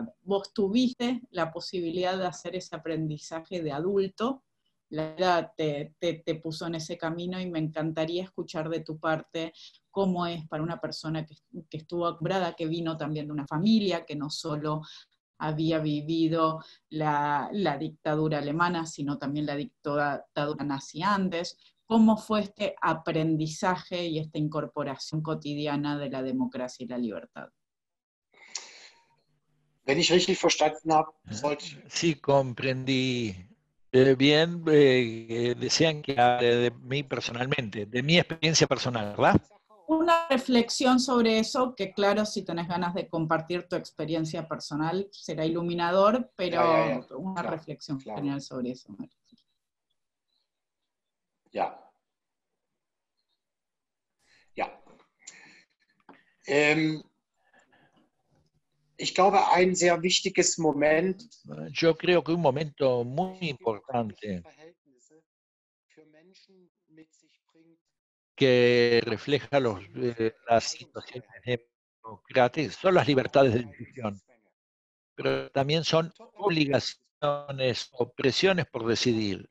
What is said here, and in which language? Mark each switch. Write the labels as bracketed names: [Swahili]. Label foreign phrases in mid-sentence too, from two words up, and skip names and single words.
[Spanish] Vos tuviste la posibilidad de hacer ese aprendizaje de adulto, la vida te puso en ese camino y me encantaría escuchar de tu parte cómo es para una persona que estuvo acostumbrada, que vino también de una familia, que no solo había vivido la dictadura alemana, sino también la dictadura nazi antes. ¿Cómo fue este aprendizaje y esta incorporación cotidiana de la democracia y la libertad? [German] Wenn ich richtig verstanden habe, [Spanish] sí, comprendí bien. Desean que hable de mí personalmente, de mi experiencia personal, ¿verdad? Una reflexión sobre eso, que claro, si tenés ganas de compartir tu experiencia personal, será iluminador, pero una reflexión general sobre eso. [German] Ja. Ich glaube, ein sehr wichtiges Moment. [Spanish] Yo creo que un momento muy importante que refleja las situaciones democráticas son las libertades de decisión, pero también son obligaciones o presiones por decidir.